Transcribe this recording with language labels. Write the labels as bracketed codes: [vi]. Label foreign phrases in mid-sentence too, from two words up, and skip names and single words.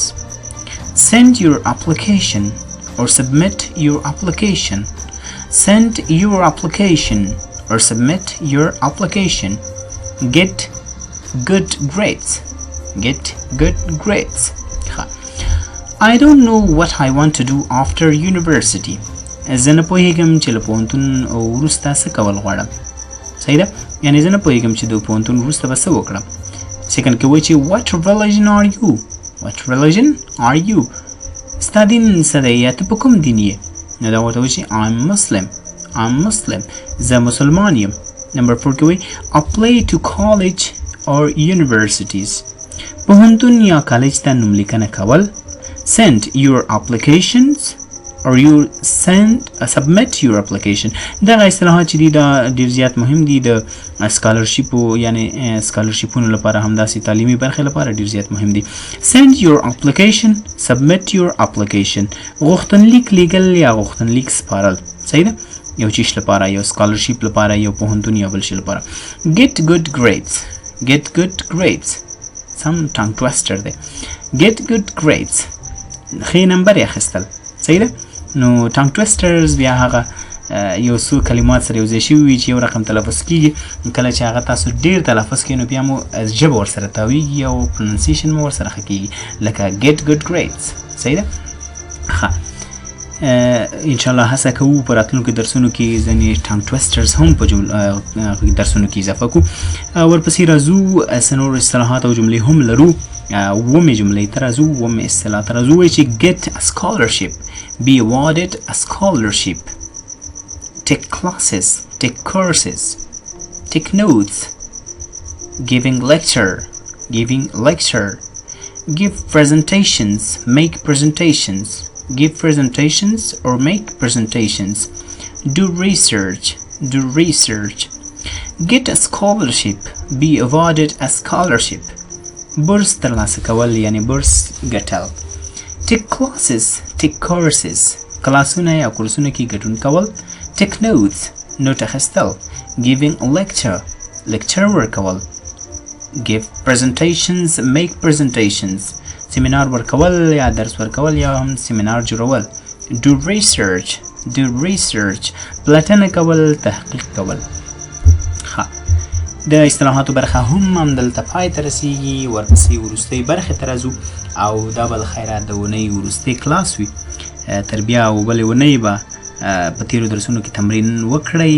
[en] Send your application or submit your application. Send your application or submit your application. Get good grades. Get good grades. I don't know what I want to do after university. [ps] زه نه پوهیږم چې له پوهنتون وروسته څه کول غواړم. صحیح ده؟ یعنی زه نه پوهیږم چې د پوهنتون وروسته به څه وکړم. سیکنډ کې وایي چې [en] what religion are you. What religion are you. [ps] ستا دین څه دی یا ته په کوم دین یې؟ نو دا ورته وایي چې [en] I'm Muslim. I'm Muslim. [ps] زه مسلمان یم. نمبر 4 کې وایي [en] apply to college or universities. [ps] پوهنتون یا کالج ته نوملیکنه کول. [en] Send your applications or you submit your application. [ps] دغه اصطلاحات چې دي دا ډېر زیات مهم دي د سکالرشیپو یعنی سکالرشیپونو لپاره همداسې تعلیمي برخې لپاره ډېر زیات مهم دي. [en] Send your application, submit your application. [ps] غوښتنلیک لیږل یا غوښتنلیک سپارل. صحیح ده؟ یو چیش لپاره، یو سکالرشیپ لپاره، یو پوهنتون یا بل شي لپاره. [en] Get good grades. Get good grades. Some tongue twister دی. Get good grades. [ps] ښې نمبر یې اخیستل. صحیح ده؟ نو [en] tongue twisters [ps] بیا هغه یو څو کلمات سره یوځای شوي وي چې یو رقم تلفظ کېږي. کله چې هغه تاسو ډېر تلفظ کړئ نو بیا مو ژبه ورسره تاویږي او پروننسیشن مو ورسره ښه کېږي. [en] لکه get good grades. [ps] صحیح ده؟ ښه انشاءالله هڅه کوو په راتلونکو درسونو کې ځینې [en] tongue twisters [ps] هم په درسونو کې اضافه کړو. ورپسې راځو څه نور اصطلاحات او جملې هم لرو. ومې جملې ته راځو، ومې اصطلاح ته راځو. وایي چې [en] get a scholarship, be awarded a scholarship, take classes, take courses, take notes, giving lecture, give presentations, make presentations, give presentations or make presentations, do research, get a scholarship, be awarded a scholarship. [ps] برس ترلاسه کول یعنی برس ګټل. [en] take classes, take courses. [ps] کلاسونه یا کورسونه کې ګډون کول. [en] take notes, [ps] نوټ اخیستل. [en] giving a lecture ورکول. give presentations, make presentations. [ps] سیمینار ورکول یا درس ورکول یا هم سیمینار جوړول. [en] do research. [ps] پلټنه کول، تحقیق کول. د اصطلاحاتو برخه هم دلته پای ته رسیږي. ورپسې وروستۍ برخې ته راځو او دا به د خیره د اونۍ وروستی کلاس وي. تر بیا او بلې اونۍ به په تیرو درسونو کې تمرین وکړئ.